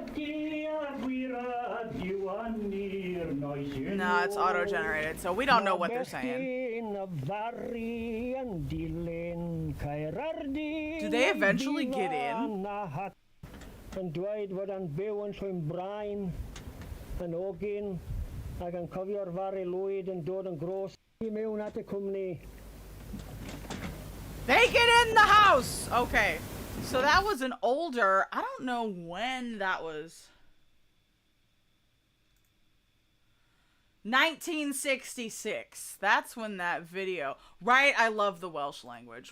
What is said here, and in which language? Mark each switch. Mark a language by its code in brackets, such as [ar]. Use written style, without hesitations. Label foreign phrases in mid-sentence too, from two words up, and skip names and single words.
[en] No, it's auto generated, so we don't know what they're saying. Do they eventually get in? [cy] Ag an cofio'r fari lwyd yn dod yn gros I mewn at y cwmni. [en] They get in the house! Okay. So that was an older... I don't know when that was. 1966. That's when that video... Right, I love the Welsh language.